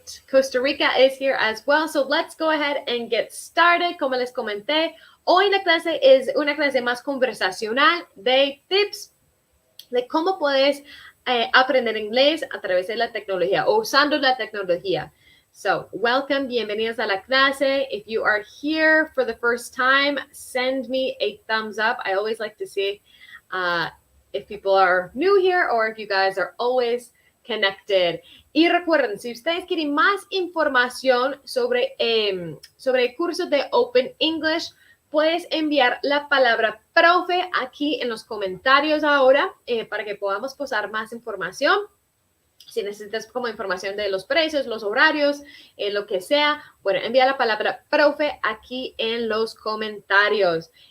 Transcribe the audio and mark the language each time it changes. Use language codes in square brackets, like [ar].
[en] Costa Rica is here as well. So let's go ahead and get started. [es] Como les comenté, hoy la clase es una clase más conversacional de tips de cómo puedes aprender inglés a través de la tecnología o usando la tecnología. [en] So, welcome, [es] bienvenidos a la clase. [en] If you are here for the first time, send me a thumbs up. I always like to see if people are new here or if you guys are always connected. [es] Y recuerden, si ustedes quieren más información sobre el curso de Open English, puedes enviar la palabra profe aquí en los comentarios ahora para que podamos posar más información. Si necesitas como información de los precios, los horarios, lo que sea, bueno, envía la palabra profe aquí en los comentarios.